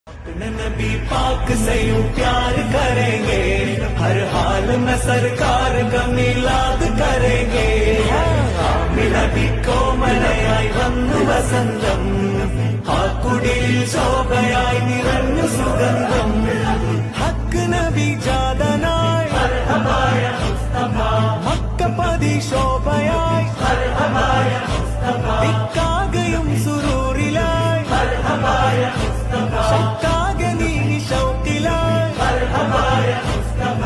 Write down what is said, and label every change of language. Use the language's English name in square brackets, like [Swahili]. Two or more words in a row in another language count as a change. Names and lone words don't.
[Urdu] نبی پاک سے یوں پیار کریں گے، ہر حال میں سرکار کا میلاد کریں گے. [Malayalam] നബി കോമലയായി വന്നു വസന്തം, ആ കുടിൽ ശോഭയായി നിറഞ്ഞു സുഗന്ധം. ഹക്ക് നബി ജാതനായി [Arabic] مرحبا يا مصطفى, [Malayalam] മക്കപതി ശോഭയായി [Arabic] مرحبا يا مصطفى, [Malayalam] ഇക്കാകയും സുരൂറിലായി [Arabic] مرحبا يا مصطفى, [Malayalam] ശക്കാകെ നീ ശൗക്കിലായി [Arabic] مرحبا يا مصطفى.